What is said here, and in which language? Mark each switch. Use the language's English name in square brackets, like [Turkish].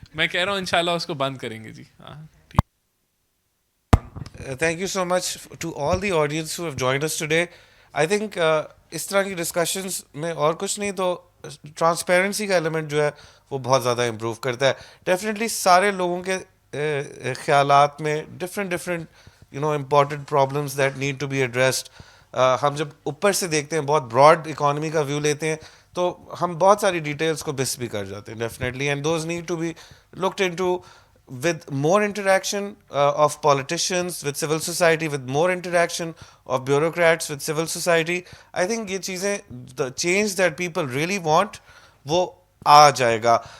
[Urdu] میں کہہ رہا ہوں انشاءاللہ اس کو بند کریں گے. جی ہاں ٹھیک. [English] thank you so much to all the audience who have joined us today. I think [Urdu] اس طرح کی ڈسکشنز میں اور کچھ نہیں تو ٹرانسپیرنسی کا ایلیمنٹ جو ہے وہ بہت زیادہ امپروو کرتا ہے. [English] definitely [Urdu] سارے لوگوں کے خیالات میں [English] Different important problems that need to be addressed. [Urdu] ہم جب اوپر سے دیکھتے ہیں, بہت براڈ اکانومی کا ویو لیتے ہیں, تو ہم بہت ساری ڈیٹیلس کو مس بھی کر جاتے ہیں definitely. [English] And those need to be looked into with more interaction of politicians with civil society, with more interaction of bureaucrats with civil society. I think [Urdu] یہ چیزیں, [English] the change that people really want, [Urdu] وہ آ جائے گا.